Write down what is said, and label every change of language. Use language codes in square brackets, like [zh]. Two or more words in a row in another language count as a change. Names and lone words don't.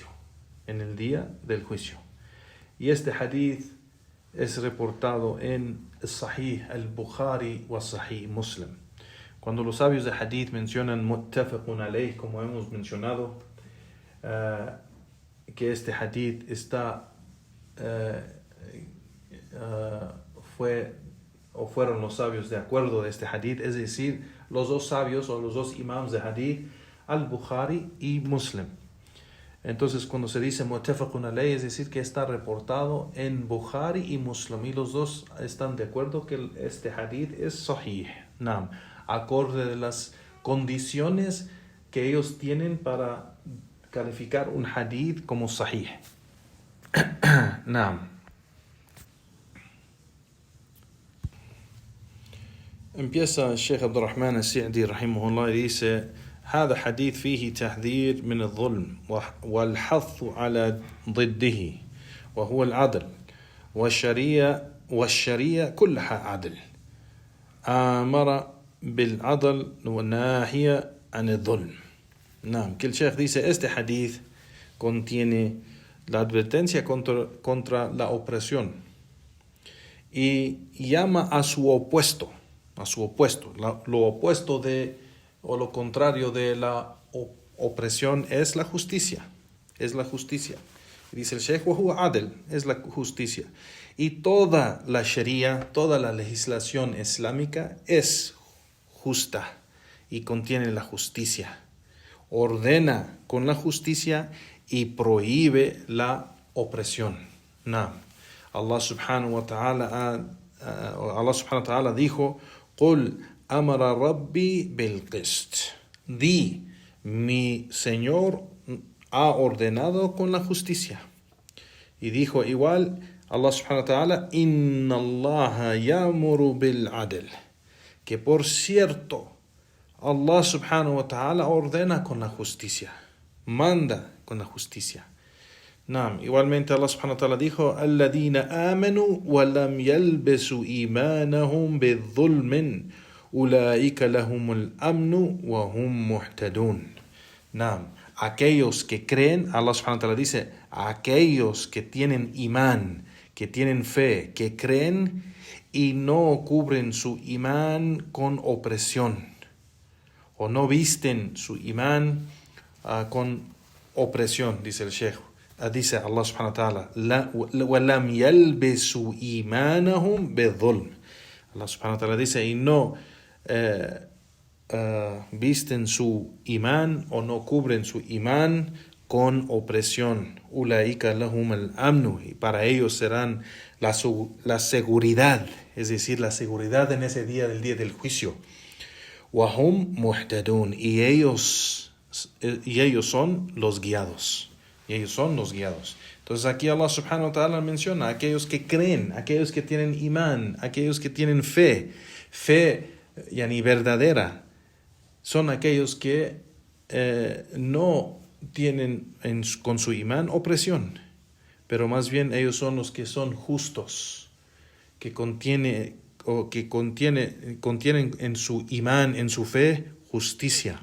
[es] En el día del juicio. Y este hadith es reportado en Sahih al-Bukhari wa Sahih Muslim. Cuando los sabios de hadith mencionan [ar] متفق عليه, [es] como hemos mencionado, que este hadith está fueron los sabios de acuerdo de este hadith, es decir, los dos sabios o los dos imams de hadith, al-Bukhari y Muslim. Entonces, cuando se dice [ar] متفق عليه, [es] es decir, que está reportado en Bukhari y Muslim, y los dos están de acuerdo que este hadith es sahih, naam, acorde de las condiciones que ellos tienen para calificar un hadith como sahih. naam. Empieza Sheikh Abdul Rahman al-Sa'di rahimahullah y dice: [ar] هذا حديث فيه تحذير من الظلم والحث على ضده وهو العدل والشريعة كلها عدل أمر بالعدل والناهية عن الظلم. نعم, [es] que el Sheikh dice este hadith contiene la advertencia contra la opresión y llama a su opuesto, lo opuesto de o lo contrario de la opresión es la justicia. Y dice el Sheikh, [ar] هو عدل, [es] es la justicia. Y toda la sharia, toda la legislación islámica es justa y contiene la justicia. Ordena con la justicia y prohíbe la opresión. Naam. [ar] الله سبحانه وتعالى dijo: قل أمر ربي بالقسط. [es] Mi Señor ha ordenado con la justicia. Y dijo igual [ar] الله سبحانه وتعالى: إن الله يأمر بالعدل. [es] Que por cierto, [ar] الله سبحانه وتعالى [es] ordena con la justicia. Manda con la justicia. [ar] Naam, igualmente الله سبحانه وتعالى dijo: الذين آمنوا ولم يلبسوا إيمانهم بظلم. أولئك لهم الأمن وهم مهتدون. Naam, [es] aquellos que creen, [ar] الله سبحانه وتعالى [es] dice, aquellos que tienen imán, que tienen fe, que creen y no cubren su imán con opresión, o no visten su imán con opresión, dice el Sheikh. [ar] Dice الله سبحانه وتعالى, ولم يلبسوا إيمانهم بظلم. الله سبحانه وتعالى [es] dice, y no visten su imán o no cubren su imán con opresión. [ar] أولئك لهم الأمن, [es] y para ellos serán la seguridad, es decir, la seguridad en ese día, del día del juicio. [ar] وهم مهتدون, [es] y ellos son los guiados. Entonces aquí [ar] الله سبحانه وتعالى [es] menciona aquellos que creen, aquellos que tienen imán, aquellos que tienen fe yani verdadera, son aquellos que no tienen con su imán opresión, pero más bien ellos son los que son justos, que contienen en su imán, en su fe, justicia.